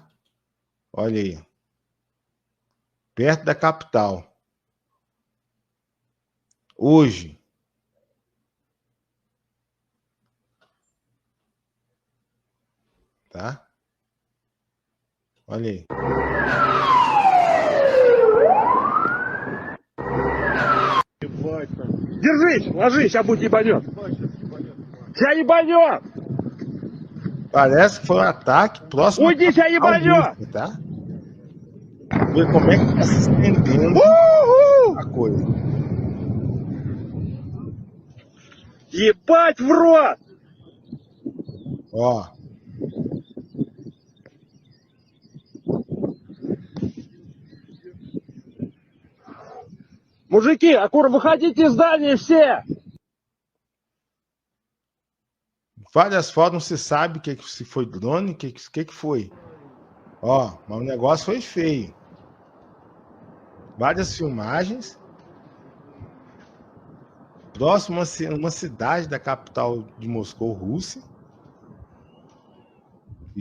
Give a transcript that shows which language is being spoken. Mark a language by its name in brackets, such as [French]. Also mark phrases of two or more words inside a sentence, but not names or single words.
[Portuguese] Olha aí. Perto da capital. Hoje. Tá? Olha aí. [Russian] Держись, ложись, сейчас будет ебанет. Сейчас ебанет. [Portuguese] Parece que foi um ataque próximo. [Russian] Уйди, сейчас ебанет. [Portuguese] Tá? Ver como é que tá se estendendo a coisa. [Russian] Ебать в рот. [Portuguese] Ó. [Russian] Мужики, аккуратно, выходите из здания все. [Portuguese] Várias fotos, não se sabe se foi drone, que foi. Ó, mas o negócio foi feio. Várias filmagens. Próximo a uma cidade da capital de Moscou, Rússia.